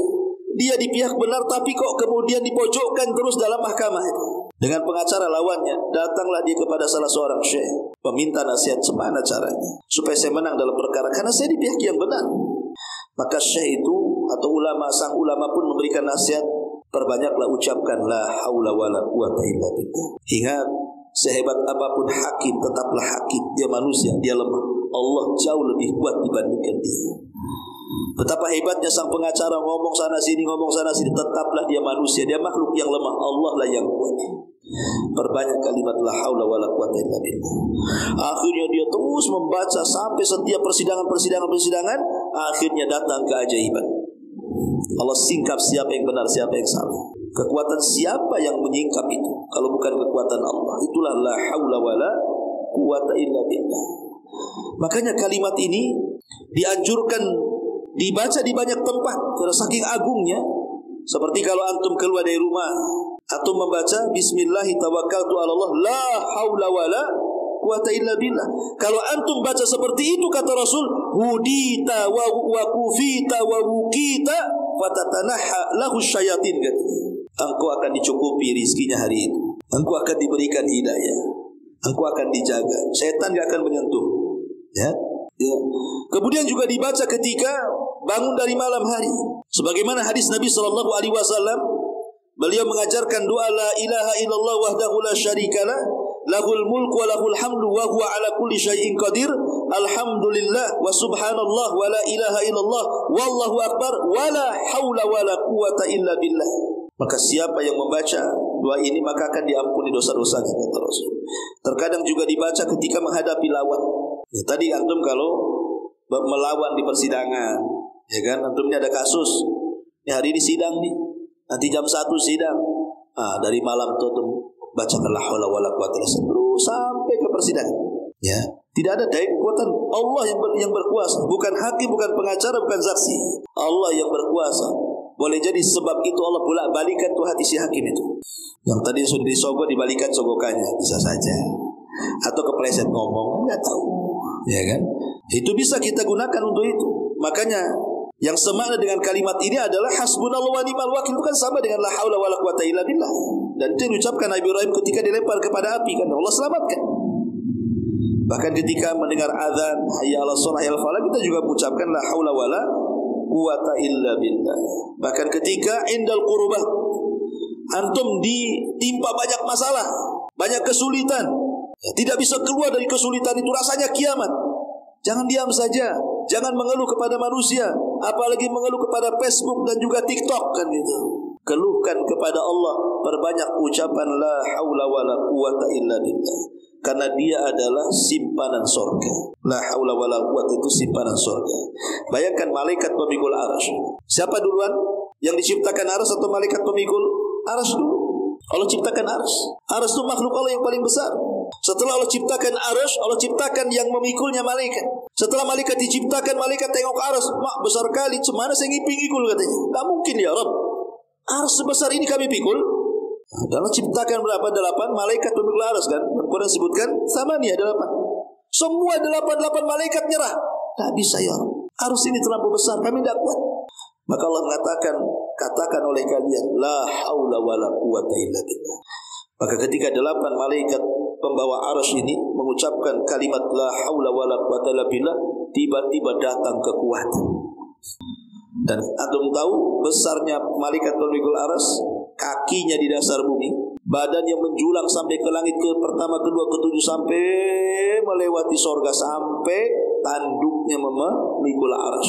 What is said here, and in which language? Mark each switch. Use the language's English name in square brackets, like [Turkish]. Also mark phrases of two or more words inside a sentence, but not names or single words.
[Indonesian] Dia di pihak benar tapi kok kemudian dipojokkan terus dalam mahkamah itu. Dengan pengacara lawannya, datanglah dia kepada salah seorang syekh, meminta nasihat semana caranya supaya saya menang dalam perkara, karena saya di pihak yang benar. Maka syekh itu atau sang ulama pun memberikan nasihat, perbanyaklah ucapkan [Arabic] لا حول ولا قوة إلا بالله. [Indonesian] Ingat, sehebat apapun hakim tetaplah hakim. Dia manusia, dia lemah. Allah jauh lebih kuat dibandingkan dia. Betapa hebatnya sang pengacara, ngomong sana sini, tetaplah dia manusia, dia makhluk yang lemah. Allah lah yang kuat. Perbanyak kalimat [Arabic] لا حول ولا قوة إلا بالله. [Indonesian] Akhirnya dia terus membaca sampai setiap persidangan, akhirnya datang keajaiban. Allah singkap siapa yang benar, siapa yang salah. Kekuatan siapa yang menyingkap itu kalau bukan kekuatan Allah? Itulah [Arabic] لا حول ولا قوة إلا بالله. [Indonesian] Makanya kalimat ini dianjurkan dibaca di banyak tempat karena saking agungnya. Seperti kalau antum keluar dari rumah, antum membaca [Arabic] بسم الله توكلت على الله لا حول ولا قوة إلا بالله. [Indonesian] Kalau antum baca seperti itu kata Rasul, [Arabic] هديت وكفيت ووقيت فتتنحى له الشياطين. [Indonesian] Engkau akan dicukupi rizkinya hari itu. Engkau akan diberikan hidayah. Engkau akan dijaga. Setan tidak akan menyentuh. Ya. Kemudian juga dibaca ketika bangun dari malam hari. Sebagaimana hadis Nabi SAW, beliau mengajarkan doa [Arabic] لا إله إلا الله وحده لا شريك له له الملك وله الحمد وهو على كل شيء قدير الحمد لله وسبحان الله ولا إله إلا الله والله أكبر ولا حول ولا قوة إلا بالله. [Indonesian] Maka siapa yang membaca doa ini maka akan diampuni dosa-dosanya kata Rasul. Terkadang juga dibaca ketika menghadapi lawan. Ya, tadi antum kalau melawan di persidangan, ya kan, antum ini ada kasus. Ya, hari ini sidang nih. Nanti jam 1 sidang. Dari malam itu antum bacakan [Arabic] لا حول ولا قوة إلا بالله [Indonesian] terus sampai ke persidangan. Ya, tidak ada daya kekuatan Allah yang berkuasa, bukan hakim, bukan pengacara, bukan saksi. Allah yang berkuasa. Boleh jadi sebab itu Allah bolak-balikan tuh hati si hakim itu. Yang tadi sudah disogok dibalikan sogokannya, bisa saja. Atau kepleset ngomong, enggak tahu. Ya kan? Itu bisa kita gunakan untuk itu. Makanya yang semakna dengan kalimat ini adalah [Arabic] حسبنا الله ونعم الوكيل, [Indonesian] bukan sama dengan [Arabic] لا حول ولا قوة إلا بالله. [Indonesian] Dan itu yang diucapkan Nabi Ibrahim ketika dilempar kepada api, kan Allah selamatkan. Bahkan ketika mendengar azan [Arabic] حي على الصلاة حي على الفلاح, [Indonesian] kita juga mengucapkan [Arabic] لا حول ولا قوة إلا بالله. [Indonesian] Bahkan ketika [Arabic] عند الكربة, [Indonesian] antum ditimpa banyak masalah, banyak kesulitan, tidak bisa keluar dari kesulitan itu, rasanya kiamat. Jangan diam saja, jangan mengeluh kepada manusia, apalagi mengeluh kepada Facebook dan juga TikTok kan gitu. Keluhkan kepada Allah, perbanyak ucapan [Arabic] لا حول ولا قوة إلا بالله, [Indonesian] karena dia adalah simpanan surga. [Arabic] لا حول ولا قوة [Indonesian] itu simpanan surga. Bayangkan malaikat pemikul arsy. Siapa duluan? Yang diciptakan arsy atau malaikat pemikul arsy dulu? Allah ciptakan arsy. Arsy itu makhluk Allah yang paling besar. Setelah Allah ciptakan arsy, Allah ciptakan yang memikulnya malaikat. Setelah malaikat diciptakan, malaikat tengok ke arsy, mak besar kali, cemana saya ngiping-ngikul katanya. Tak mungkin [Arabic] يا رب, [Indonesian] arsy sebesar ini kami pikul. Dalam ciptakan berapa? 8 malaikat pemikul arsy kan. Quran sebutkan sama nih 8. Semua 8 malaikat nyerah. Tak bisa [Arabic] يا رب. [Indonesian] Arus ini terlalu besar, kami tidak kuat. Maka Allah mengatakan, katakan oleh kalian, [Arabic] لا حول ولا قوة إلا بالله. [Indonesian] Maka ketika 8 malaikat pembawa arus ini mengucapkan kalimat [Arabic] لا حول ولا قوة إلا بالله, [Indonesian] tiba-tiba datang kekuatan. Dan antum tahu besarnya malaikat pemikul arus, kakinya di dasar bumi, badannya menjulang sampai ke langit ke pertama, kedua, ketujuh, sampai melewati sorga, sampai tanduknya memikul arus.